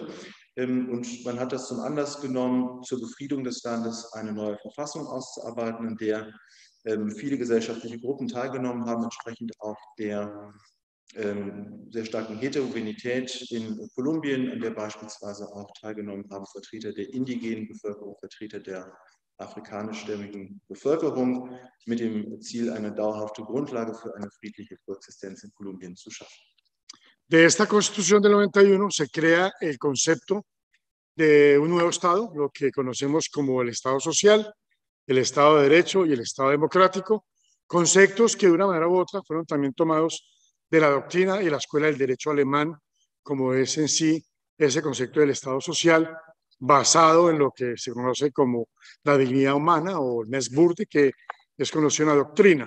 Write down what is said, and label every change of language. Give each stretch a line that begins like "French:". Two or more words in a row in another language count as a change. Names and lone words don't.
German: Und man hat das zum Anlass genommen, zur Befriedung des Landes eine neue Verfassung auszuarbeiten, in der viele gesellschaftliche Gruppen teilgenommen haben, entsprechend auch der sehr starken Heterogenität in Kolumbien, an der beispielsweise auch teilgenommen haben Vertreter der indigenen Bevölkerung, Vertreter der afrikanischstämmigen Bevölkerung, mit dem Ziel, eine dauerhafte Grundlage für eine friedliche Koexistenz in Kolumbien zu schaffen.
Spanish: De esta Constitución del 91 se crea el concepto de un nuevo Estado, lo que conocemos como el Estado social, el Estado de Derecho y el Estado democrático, conceptos que de una manera u otra fueron también tomados de la doctrina y la escuela del derecho alemán, como es en sí ese concepto del Estado social, basado en lo que se conoce como la dignidad humana o el Menschenwürde, que es conocido en la doctrina.